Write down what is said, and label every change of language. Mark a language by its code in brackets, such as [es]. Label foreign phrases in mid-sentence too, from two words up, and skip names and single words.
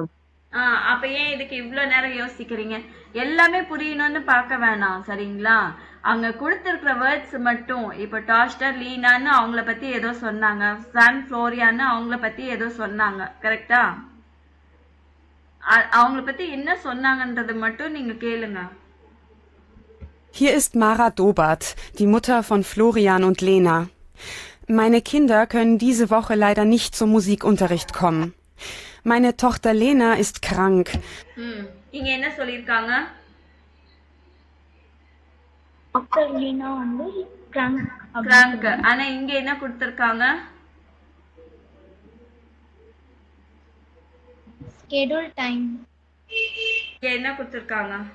[ta] அப்ப ஏன் இதுக்கு இவ்வளவு நேரம் யோசிக்கிறீங்க? எல்லாமே புரியணும்னு பார்க்க வேணாம் சரிங்களா. அங்க கொடுத்திருக்கிற வேர்ட்ஸ் மட்டும். இப்ப டாஸ்டர் லீனான்னு அவங்கள பத்தி ஏதோ சொன்னாங்க, சான் ஃப்ளோரியான்னு அவங்கள பத்தி ஏதோ சொன்னாங்க, கரெக்டா? அவங்கள பத்தி என்ன சொன்னாங்கன்றது மட்டும் நீங்க கேளுங்க. [de] Hier ist Mara Dobart, die Mutter von Florian und Lena. Meine Kinder können diese Woche leider nicht zum Musikunterricht kommen. Meine Tochter Lena ist krank. [ta] இங்க என்ன சொல்லிருக்காங்க? டாக்டர் லீனா வந்து கிராங்க். ஆனா இங்க என்ன கொடுத்திருக்காங்க? [en] schedule time. [ta] இங்க என்ன கொடுத்திருக்காங்க?